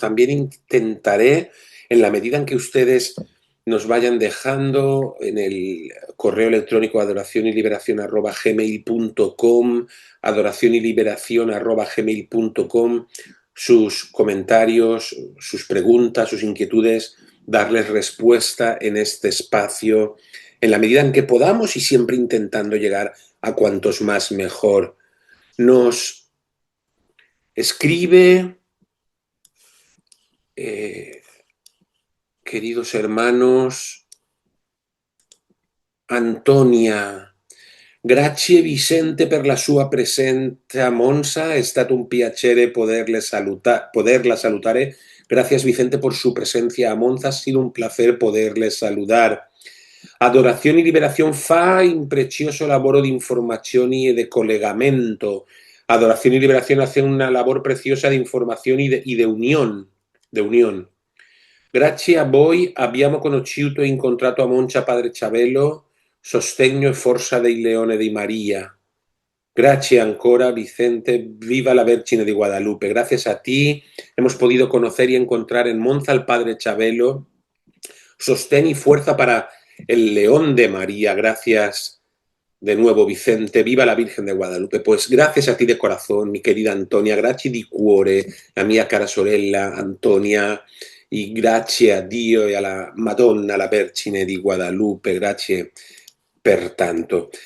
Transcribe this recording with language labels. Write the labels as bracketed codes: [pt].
[es] También intentaré, en la medida en que ustedes nos vayan dejando en el correo electrónico adoracionyLiberación@gmail.com, adoracionyLiberación@gmail.com, sus comentarios, sus preguntas, sus inquietudes, darles respuesta en este espacio, en la medida en que podamos y siempre intentando llegar a cuantos más mejor. Nos escribe, queridos hermanos, [it] Antonia: grazie Vicente per la sua presenza a Monza, è stato un piacere poderla salutare. [es] Gracias Vicente por su presencia a Monza, ha sido un placer poderle saludar. [it] Adorazione e Liberazione fa un precioso lavoro di informazioni e di collegamento. [es] Adorazione e Liberazione hace una labor preciosa [it] di informazione e di unione. Grazie a voi abbiamo conosciuto e incontrato a Monza Padre Chabelo, sostegno e forza del Leone di Maria. Grazie ancora Vicente, viva la Vergine de Guadalupe. [es] Gracias a ti hemos podido conocer y encontrar en Monza al Padre Chabelo, sostén y fuerza para el León de María. Gracias de nuevo Vicente, viva la Virgen de Guadalupe. Pues gracias a ti de corazón, mi querida Antonia, [it] grazie di cuore, la mia cara sorella Antonia, y grazie a Dio e alla Madonna, la Vergine di Guadalupe, grazie per tanto.